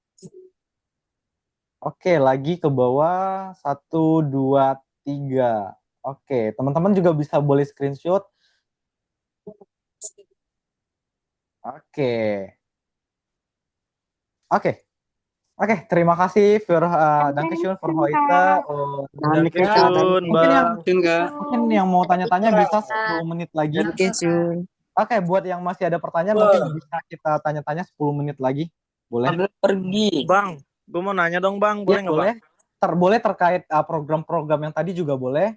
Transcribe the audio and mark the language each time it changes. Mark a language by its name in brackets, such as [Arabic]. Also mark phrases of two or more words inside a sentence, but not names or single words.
[Indonesian] Oke, lagi ke bawah. 1, 2, 3. Oke, teman-teman juga bisa boleh screenshot. Oke. Oke. Oke, terima kasih [German] Dankeschön für heute. [Indonesian] Dankeschön, Mungkin yang mau tanya-tanya bisa 10 menit lagi. Dankeschön. Oke, buat yang masih ada pertanyaan mungkin bisa kita tanya-tanya 10 menit lagi. Boleh? Pergi. Bang, gue mau nanya dong bang, boleh Ya, nggak bang? boleh. Boleh terkait program-program yang tadi juga boleh.